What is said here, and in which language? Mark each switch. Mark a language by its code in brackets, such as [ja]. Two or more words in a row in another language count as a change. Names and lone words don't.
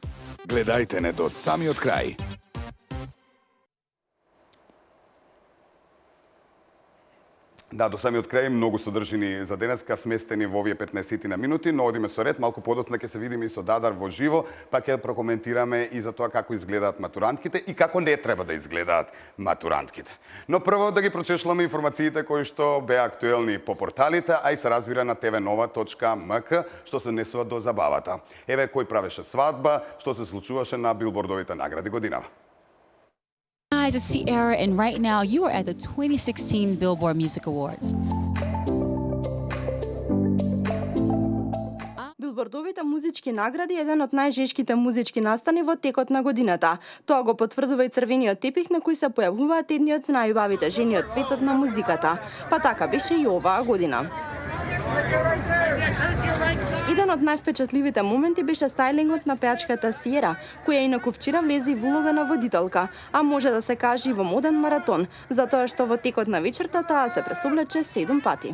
[mk] Гледајте не до самиот крај. Да, до самиот крај многу содржини за денеска сместени во овие 15 на минути, но одиме со ред, малку подоцна ќе се видиме и со Дадар во живо, па ќе прокоментираме и за тоа како изгледаат матурантките и како не треба да изгледаат матурантките. Но прво да ги прочешламе информациите кои што беа актуелни по порталите, а и се разбира на tvnova.mk, што се несуваат до забавата. Еве кој правеше свадба, што се случуваше на билбордовите награди годинава. [en] Guys, it's Sierra, and right now you are at the 2016 Billboard Music Awards. [mk] Билбордовите музички награди е еден од најжешките музички настани во текот на годината. Тоа го потврдува и црвениот тепих на кој се појавуваат едни од најубавите жени од светот на музиката. Па така беше и оваа година. Еден од највпечатливите моменти беше стајлингот на пеачката Сиера, која инаку вчера влезе во улога на водителка, а може да се каже и во моден маратон, затоа што во текот на вечерта таа се пресоблече 7 пати.